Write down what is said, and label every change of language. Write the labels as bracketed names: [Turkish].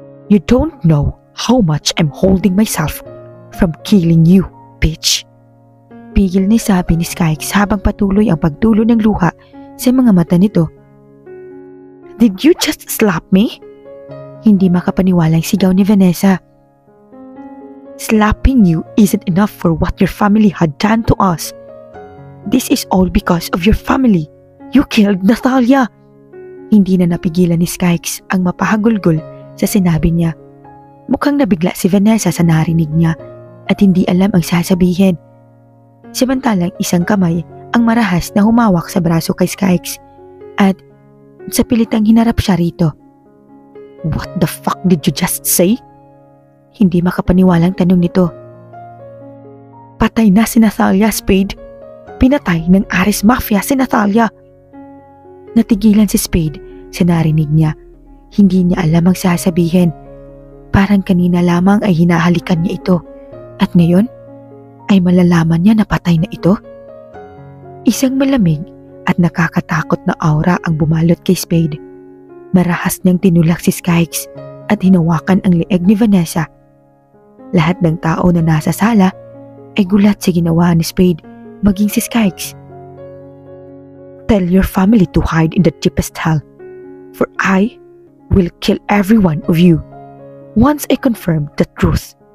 [English] You don't know how much I'm holding myself from killing you, bitch. [Filipino] Pigil ni sabi ni Skykes habang patuloy ang pagtulo ng luha sa mga mata nito. [English] Did you just slap me? [Filipino] Hindi makapaniwalang sigaw ni Vanessa. [English] Slapping you isn't enough for what your family had done to us. This is all because of your family. You killed Natalia. [Filipino] Hindi na napigilan ni Skykes ang mapahagulgol sa sinabi niya. Mukhang nabigla si Vanessa sa narinig niya at hindi alam ang sasabihin. Samantalang isang kamay ang marahas na humawak sa braso kay Skykes at sa pilitang hinarap siya rito. [English] What the fuck did you just say? [Filipino] Hindi makapaniwalang tanong nito. Patay na si Natalia, Spade. Pinatay ng Ares Mafia si Natalia. Natigilan si Spade sa narinig niya. Hindi niya alam ang sasabihin. Parang kanina lamang ay hinahalikan niya ito. At ngayon ay malalaman niya na patay na ito. Isang malamig at nakakatakot na aura ang bumalot kay Spade. Marahas niyang tinulak si Skykes at hinawakan ang leeg ni Vanessa. Lahat ng tao na nasa sala ay gulat sa ginawa ni Spade, maging si Skykes. [English] Tell your family to hide in the deepest hell, for I will kill every one of you once I confirm the truth.